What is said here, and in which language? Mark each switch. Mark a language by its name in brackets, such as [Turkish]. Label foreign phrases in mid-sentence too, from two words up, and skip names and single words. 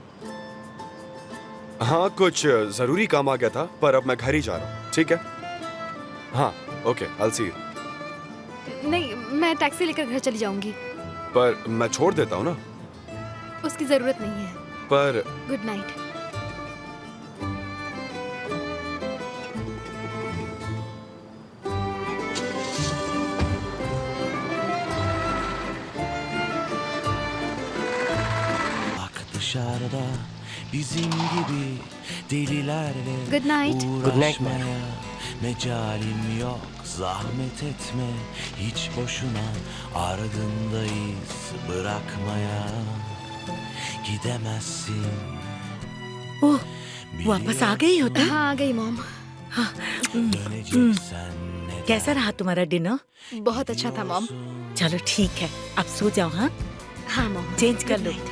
[Hindi] हाँ कुछ जरूरी काम आ गया था, पर अब मैं घर ही जा रहा हूँ। ठीक है? हाँ ओके, [English] I will see you. [Hindi] नहीं, मैं टैक्सी लेकर घर चली जाऊंगी। पर मैं छोड़ देता हूँ ना। उसकी जरूरत नहीं है। पर [English] Good night. [Turkish] Dışarıda bizim gibi delilerle [English] Good night. Good night, ma'am. [Turkish] uğraşmaya mecalim yok, zahmet etme hiç boşuna, ardındayız bırakmaya gidemezsin. [Hindi] ओह, वापस आ गई हो तुम? हाँ आ गई मॉम। [Turkish] Döneceksen neden? [Hindi] कैसा रहा तुम्हारा डिनर? बहुत अच्छा था मॉम। चलो ठीक है, अब सो जाओ। हाँ, हाँ मॉम। चेंज कर [English] Good [Hindi] लो। [English] night.